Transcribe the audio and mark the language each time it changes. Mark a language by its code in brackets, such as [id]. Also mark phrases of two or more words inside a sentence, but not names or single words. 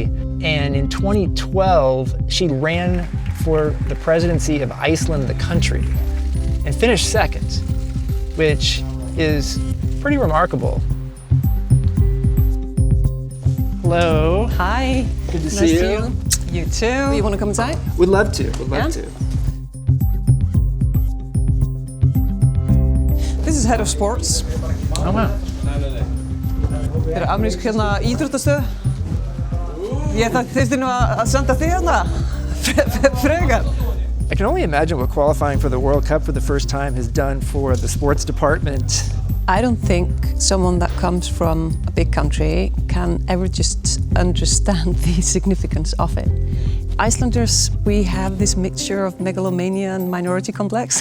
[en] And in 2012, she ran for the presidency of Iceland, the country, and finished second, which is pretty remarkable. Hello. Hi. Good to see you. You too. You want to come inside? Would love to. Would love to. This is head of sports. Oh wow. [is] Þetta amerísk íþróttastöð. Ég þurfti nú að senda þig hérna. Frekar. [en] I can only imagine what qualifying for the World Cup for the first time has done for the sports department. I don't think someone that comes from a big country can ever just understand the significance of it. Icelanders, we have this mixture of megalomania and minority complex.